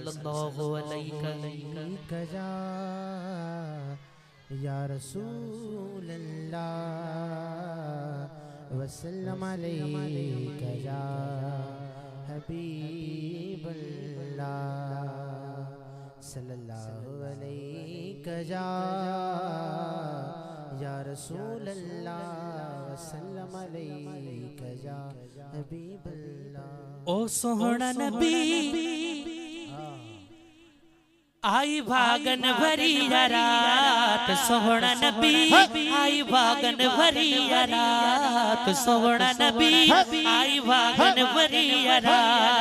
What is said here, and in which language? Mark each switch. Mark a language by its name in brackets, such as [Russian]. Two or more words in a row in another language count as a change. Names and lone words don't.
[Arabic] صلى الله عليه يا رسول الله وسلم عليك يا حبيب الله صلى الله عليك يا رسول الله وسلم عليك يا حبيب الله. [Punjabi] او سوہنا نبی آئی بھاگاں بھری رات، سوہنا نبی آئی بھاگاں بھری رات، سوہنا نبی آئی بھاگاں بھری رات.